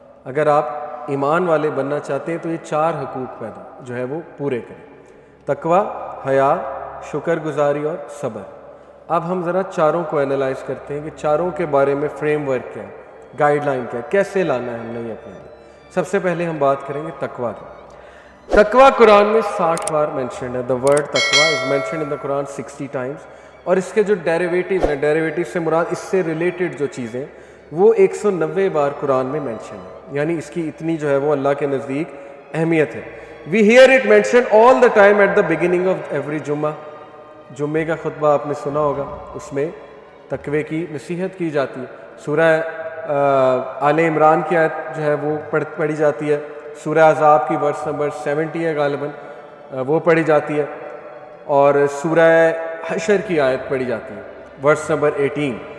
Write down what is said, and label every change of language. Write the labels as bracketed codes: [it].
[ur] اگر آپ ایمان والے بننا چاہتے ہیں تو یہ 4 حقوق پیدا جو ہے وہ پورے کریں: تقوی، حیا، شکر گزاری اور صبر. اب ہم ذرا چاروں کو انالائز کرتے ہیں کہ چاروں کے بارے میں فریم ورک کیا ہے، گائیڈ لائن کیا ہے، کیسے لانا ہے ہم نے یہ اپنے لیے. سب سے پہلے ہم بات کریں گے تقوی کی. تقوی قرآن میں 60 بار مینشنڈ ہے. [en] The word تقوی is mentioned in the Quran 60 times. [ur] اور اس کے جو ڈیریویٹیو ہیں، ڈیریویٹیو سے مراد اس سے ریلیٹڈ جو چیزیں، وہ 190 بار قرآن میں مینشن ہے. یعنی اس کی اتنی جو ہے وہ اللہ کے نزدیک اہمیت ہے. [en] We hear it mention all the time at the beginning of every Jumma. [ur] جمعے کا خطبہ آپ نے سنا ہوگا، اس میں تقوی کی نصیحت کی جاتی ہے. سورہ آل عمران کی آیت جو ہے وہ پڑھی جاتی ہے. سورہ احزاب کی ورس نمبر 70 ہے غالباً، وہ پڑھی جاتی ہے. اور سورہ حشر کی آیت پڑھی جاتی ہے ورس نمبر 18.